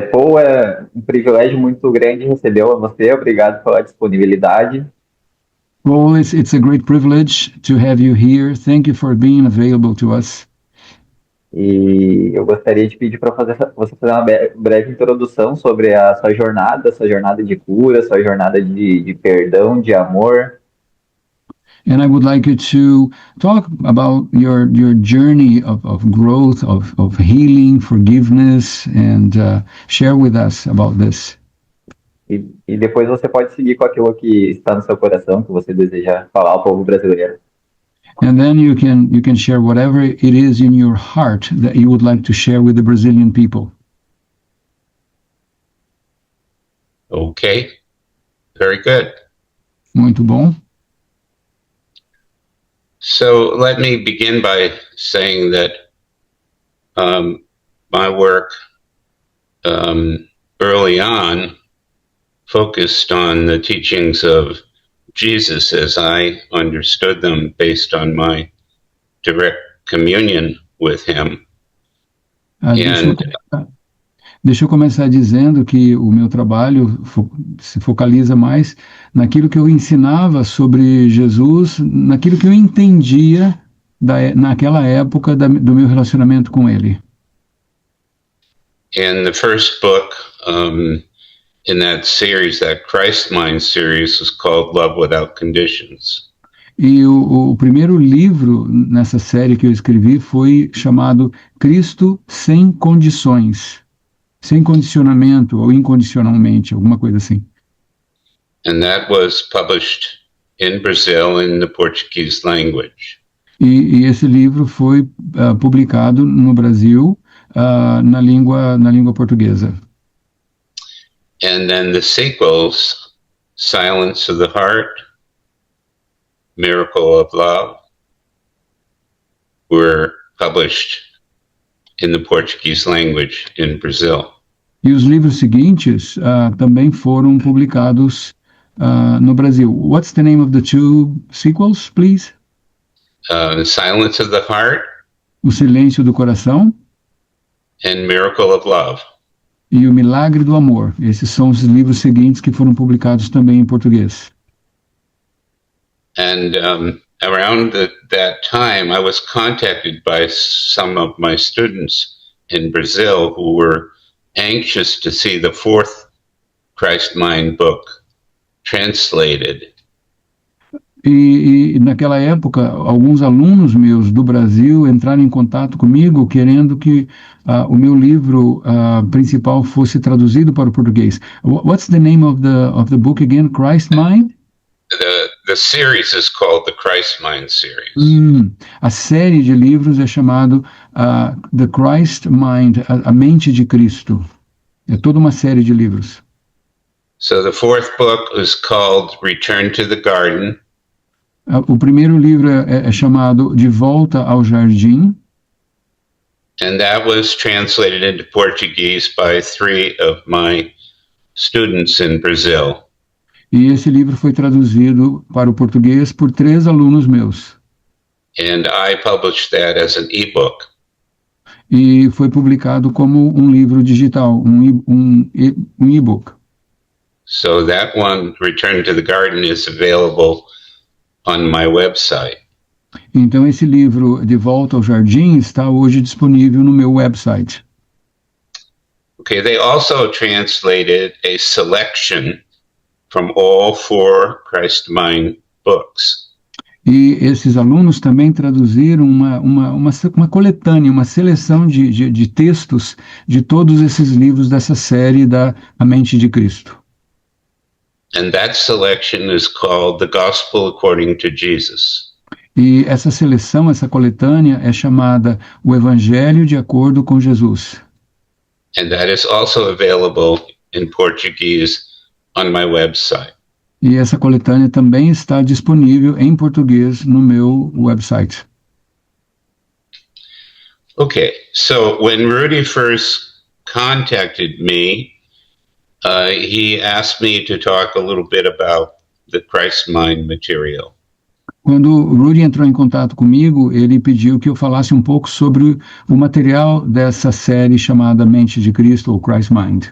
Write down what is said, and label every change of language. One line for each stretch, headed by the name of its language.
Portuguese: Paul, é um privilégio muito grande receber você. Obrigado pela disponibilidade.
English: Well, it's a great privilege to have you here. Thank you for being available to us.
Portuguese: E eu gostaria de pedir para você fazer uma breve introdução sobre a sua jornada de cura, sua jornada de perdão, de amor.
English: And I would like you to talk about your journey of growth, of healing, forgiveness, and share with us about this.
Portuguese: E depois você pode seguir com aquilo que está no seu coração, que você deseja falar ao povo brasileiro.
English: And then you can share whatever it is in your heart that you would like to share with the Brazilian people. Okay, very good.
Portuguese: Muito bom.
English: So let me begin by saying that my work early on focused on the teachings of Jesus as I understood them based on my direct communion with him.
Portuguese: Deixa eu começar dizendo que o meu trabalho se focaliza mais naquilo que eu ensinava sobre Jesus, naquilo que eu entendia naquela época do meu relacionamento com ele.
English: And the first book in that series, that Christ Mind series, was called Love Without Conditions.
Portuguese: E o primeiro livro nessa série que eu escrevi foi chamado Cristo Sem Condições. Sem condicionamento ou incondicionalmente, alguma coisa assim.
English: And that was published in Brazil in the Portuguese language.
Portuguese: E esse livro foi publicado no Brasil na língua portuguesa.
English: And then the sequels, Silence of the Heart, Miracle of Love, were published in the Portuguese language in Brazil.
Portuguese: E os livros seguintes também foram publicados no Brasil.
English: What's the name of the two sequels, please? Silence of the Heart.
Portuguese: O Silêncio do Coração.
English: And Miracle of Love.
Portuguese: E O Milagre do Amor. Esses são os livros seguintes que foram publicados também em português.
English: And around that time, I was contacted by some of my students in Brazil who were anxious to see the fourth Christ Mind book translated.
Portuguese: E naquela época, alguns alunos meus do Brasil entraram em contato comigo querendo que o meu livro principal fosse traduzido para o português.
English: What's the name of the book again? Christ Mind? The series is called the Christ Mind series.
Portuguese: A série de livros é chamado The Christ Mind, a mente de Cristo. É toda uma série de livros.
English: So the fourth book is called Return to the Garden.
Portuguese: O primeiro livro é chamado De Volta ao Jardim.
English: And that was translated into Portuguese by 3 of my students in Brazil.
Portuguese: E esse livro foi traduzido para o português por 3 alunos meus.
English: And I published that as an e-book.
Portuguese: E foi publicado como um livro digital, um e-book.
English: So that one, Return to the Garden, is available on my website.
Portuguese: Então esse livro De Volta ao Jardim está hoje disponível no meu website.
English: Okay, they also translated a selection from all 4 Christ Mind books.
Portuguese: E esses alunos também traduziram uma coletânea, uma seleção de textos de todos esses livros dessa série da A Mente de Cristo.
English: And that selection is called The Gospel According to Jesus.
Portuguese: E essa seleção, essa coletânea é chamada O Evangelho de Acordo com Jesus.
English: And that is also available in Portuguese on my website.
Portuguese: E essa coletânea também está disponível em português no meu website.
English: Okay, so when Rudy first contacted me, he asked me to talk a little bit about the Christ Mind material.
Portuguese: Quando o Rudy entrou em contato comigo, ele pediu que eu falasse um pouco sobre o material dessa série chamada Mente de Cristo ou Christ Mind.